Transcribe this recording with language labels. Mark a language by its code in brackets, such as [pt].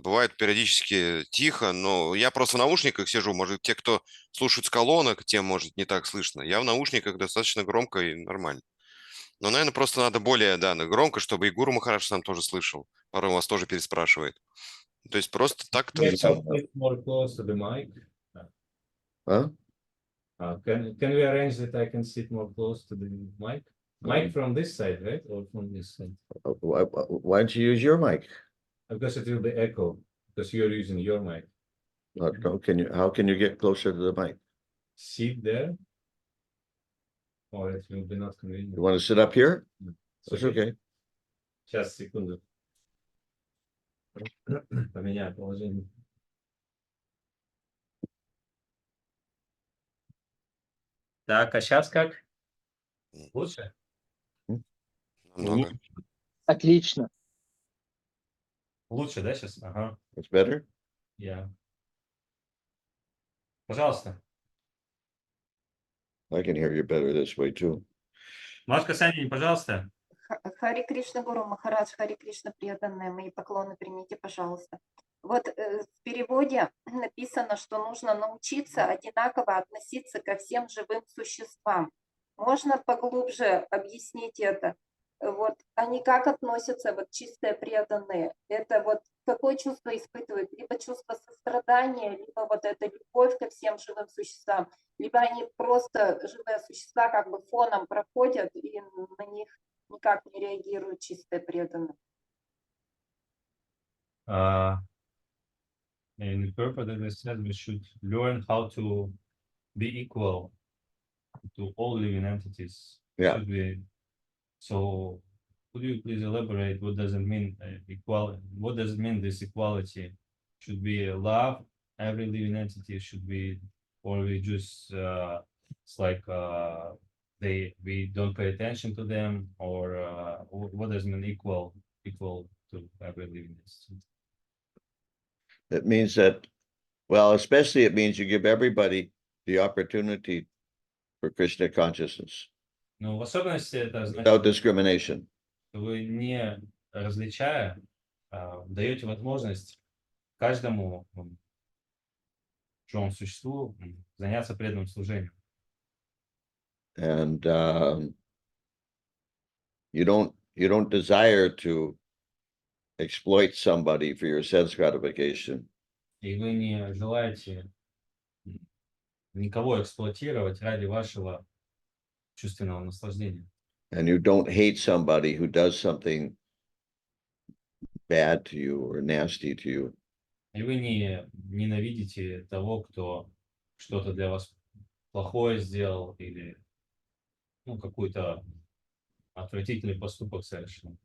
[ru] Бывает периодически тихо, но я просто в наушниках сижу. Может, те, кто слушают с колонок, тем, может, не так слышно. Я в наушниках достаточно громко и нормально. Но, наверное, просто надо более, да, громко, чтобы и Гуру Махарадж сам тоже слышал. Порой он вас тоже переспрашивает. То есть просто так [en] Can [ru] традиционно. [en] we sit more close to the mic? Huh? Can we arrange that I can sit more close to the mic? Mic from this side, right? Or from this side? Why don't you use your mic? Because it will be echo, because you're using your mic. No, how can you get closer to the mic? Sit there. Or it will be not convenient. You want to sit up here? That's okay. [ru] Сейчас, секунду. Поменяю положение. Так, а сейчас как? Лучше? Намного. Отлично. Лучше, да, сейчас? Ага. [en] It's better? [ru] Я. Пожалуйста. [en] I can hear you better this way too. [ru] Машка Санин, пожалуйста. Хари Кришна Гуру Махарадж, Хари Кришна преданные, мои поклоны примите, пожалуйста. Вот в переводе написано, что нужно научиться одинаково относиться ко всем живым существам. Можно поглубже объяснить это? Вот они как относятся, вот чистые преданные? Это вот какое чувство испытывают? Либо чувство сострадания, либо вот эта любовь ко всем живым существам, либо они просто живые существа как бы фоном проходят и на них никак не реагируют чистые преданные. [en] In the purpose, as I said, we should learn how to be equal to all living entities. Yeah. Should we? So, could you please elaborate what does it mean equality? What does it mean this equality? Should we love every living entity? Should we, or we just it's like we don't pay attention to them, or what does it mean equal to every living entity? It means that, well, especially it means you give everybody the opportunity for Krishna consciousness [ru] Ну, в особенности это значит, [en] without discrimination. [ru] что вы не различая даете возможность каждому живому существу заняться преданным служением. [en] And you don't desire to exploit somebody for your sense gratification. [ru] И вы не желаете никого эксплуатировать ради вашего чувственного наслаждения. [en] And you don't hate somebody who does something bad to you or nasty to you. [ru] И вы не ненавидите того, кто что-то для вас плохое сделал или какой-то отвратительный поступок совершил.